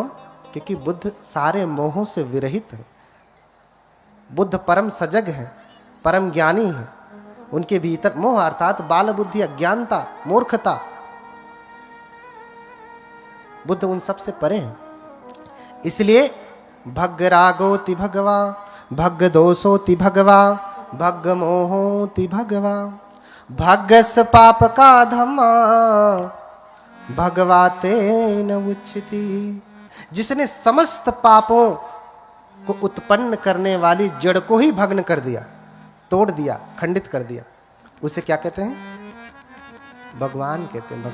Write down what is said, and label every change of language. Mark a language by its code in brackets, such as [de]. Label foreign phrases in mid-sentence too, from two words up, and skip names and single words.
[hi] क्योंकि बुद्ध सारे मोहों से विरहित है। बुद्ध परम सजग है, परम ज्ञानी है। उनके भीतर मोह अर्थात बाल बुद्धि, अज्ञानता, मूर्खता, बुद्ध उन सब से परे हैं। [pi] इसलिए भग रागोति भगवा, भग दोषोति भगवा, भग मोहोति भगवा, भगस पाप का धम्मा भगवाते न उच्चति। [hi] जिसने समस्त पापों को उत्पन्न करने वाली जड़ को ही भग्न कर दिया, तोड़ दिया, खंडित कर दिया, उसे क्या कहते हैं? भगवान कहते हैं।